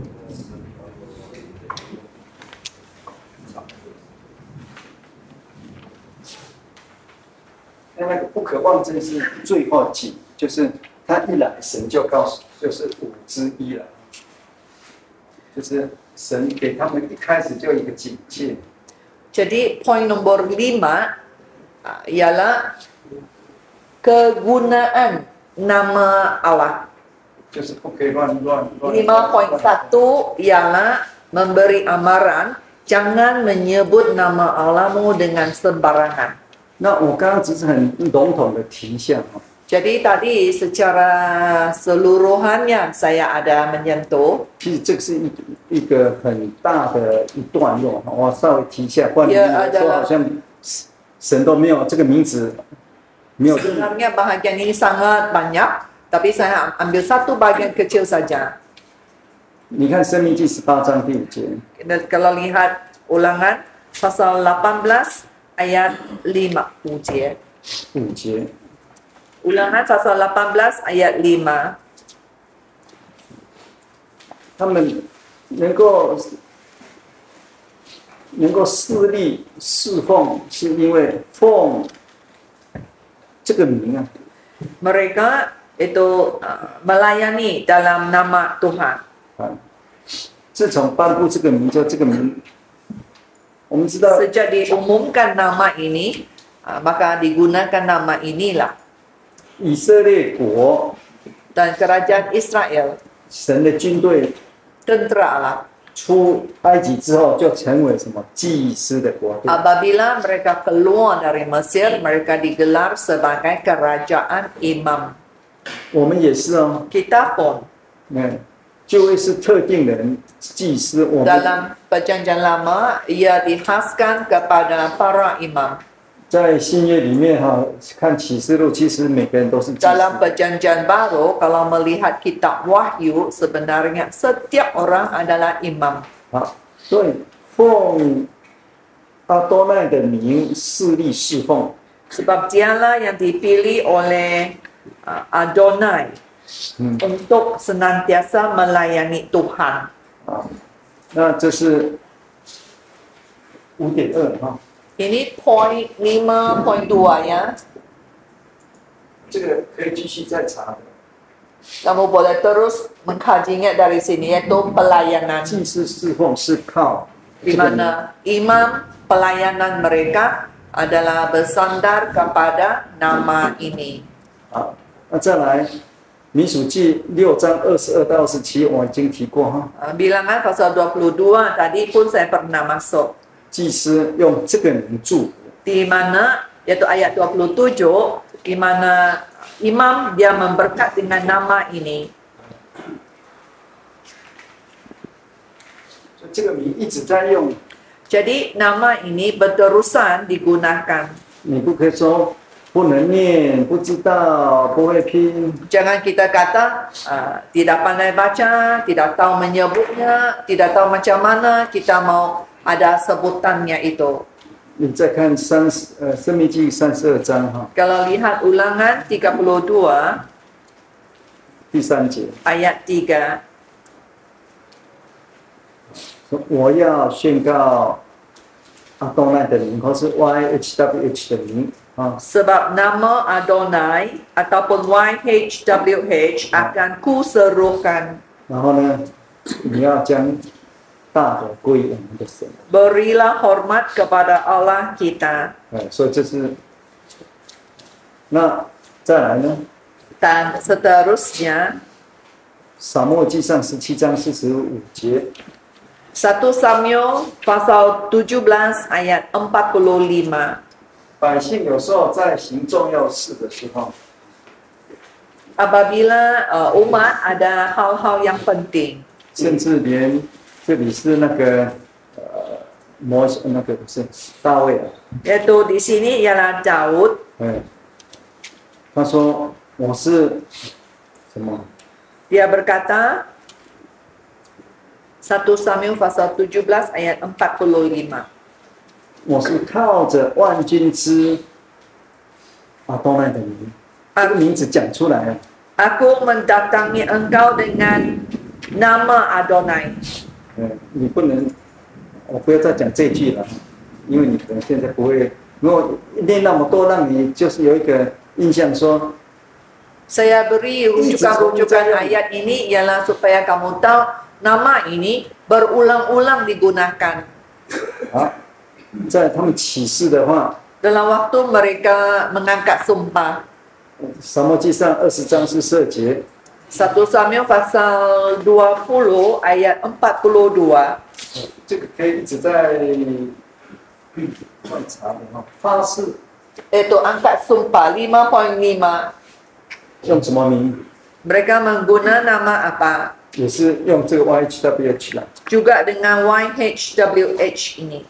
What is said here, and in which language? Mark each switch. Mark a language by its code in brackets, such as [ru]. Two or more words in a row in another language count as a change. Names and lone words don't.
[zh] 那个不可妄称是最后几，就是他一来神就告诉，就是五之一了，就是神给他们一开始就一个警戒。 [ms] Jadi poin nombor 5 ialah kegunaan nama Allah. [zh] 就是不可以乱。 [ms] 5.1 ialah memberi amaran jangan menyebut nama Allahmu dengan sembarangan. [zh] 那我刚刚只是很笼统的提一下哈。 [ms] Jadi tadi secara seluruhannya saya ada menyentuh. [zh] 其实这个是一个很大的一段落，我稍微提一下，不然你说好像神都没有这个名字，没有。 [ms] Sebenarnya bahagian ini sangat banyak, tapi saya ambil satu bagian kecil saja. [zh] 你看《申命记》18章第5节， [ms] Kalau lihat Ulangan pasal 18 ayat 5 节. [zh] 5节， [ms] Ulangan pasal 18 ayat 5. [zh] 他们能够侍立侍奉，是因为奉这个名啊。 [ms] Mereka itu melayani dalam nama Tuhan. [zh] 啊，自从颁布这个名叫这个名，我们知道 [ms] Sejak diumumkan nama ini, maka digunakan nama inilah. [zh] 以色列国 [ms] Dan kerajaan Israel, [zh] 神的军队 [ms] tentera Allah. [zh] 出埃及之后，就成为什么祭司的国度。 [ms] Apabila mereka keluar dari Mesir, mereka digelar sebagai kerajaan imam. [zh] 我们也是哦， [ms] Kita pun [zh] 就会是特定的人祭司。我们 [ms] dalam perjanjian lama, ia dikhaskan kepada para imam. [zh] 在新约里面哈，看启示录，其实每个人都是祭司。 [ms] Dalam perjanjian baru, kalau melihat kitab Wahyu, sebenarnya setiap orang adalah imam. [zh] 好，所以奉阿多奈的名侍立侍奉， [ms] Sebab dialah yang dipilih oleh Adonai untuk senantiasa melayani Tuhan. [zh] 啊，那这是5.2哈， [ms] Ini poin 5.2 ya. [zh] 这个可以继续再查的。 [ms] Kamu boleh terus mengkajinya dari sini, yaitu pelayanan. [zh] 祭司侍奉是靠 [ms] Di mana imam pelayanan mereka adalah bersandar kepada nama ini. [zh] 好，那再来民数记6章22到27，我已经提过哈。 [ms] Bilangan pasal 22 tadi pun saya pernah masuk. [zh] 祭司用这个名祝福， [ms] Di mana yaitu ayat 27 di mana imam dia memberkat dengan nama ini. [zh] 这个名一直在用， [ms] Jadi nama ini berterusan digunakan. [zh] 你不可以说不能念、不知道、不会拼。 [ms] Jangan kita kata tidak pandai baca, tidak tahu menyebutnya, tidak tahu macam mana kita mau ada sebutannya itu. [zh] 你再看申命记32章哈， [ms] Kalau lihat Ulangan 32 [zh] 第3节， [ms] ayat 3. [zh] 说我要宣告阿多奈的名，或是 YHWH 的名啊， [ms] Sebab nama Adonai ataupun YHWH akan kuserukan. [zh] 然后呢， 你要将大的归我们的神。 [ms] Berilah hormat kepada Allah kita. [zh] 所以这是，那再来呢？ [ms] Dan seterusnya [zh] 撒母耳记上17章45节， [ms] 1 Samuel pasal 17 ayat 45. [zh] 百姓有时候在行重要事的时候， [ms] Apabila umat ada hal-hal yang penting, [zh] 甚至连这里是那个那个不是大卫啊， [ms] yaitu di sini ialah Daud. [zh] 他说我是什么？ [ms] Dia berkata 1 Samuel pasal 17 ayat 45. [zh] 我是靠着万军之阿多奈的名，这个名字讲出来了。 [ms] Aku mendatangi engkau dengan nama Adonai. [zh] 你不能，我不要再讲这句了，因为你可能现在不会，如果念那么多，让你就是有一个印象说， [ms] Saya beri rujukan-rujukan ayat ini ialah supaya kamu tahu nama ini berulang-ulang digunakan. [zh] 啊，在他们起誓的话， [ms] Dalam waktu mereka mengangkat sumpah. [zh] 撒母耳记上20章14节， [ms] 1 Samuel pasal 20 ayat 42. [zh] 这个可以一直在观察的哈。发誓 [ms] Itu angkat sumpah 5.5. [zh] 用什么名？ [ms] Mereka mengguna nama apa? [zh] 也是用这个 YHWH 来。 [ms] Juga dengan YHWH ini.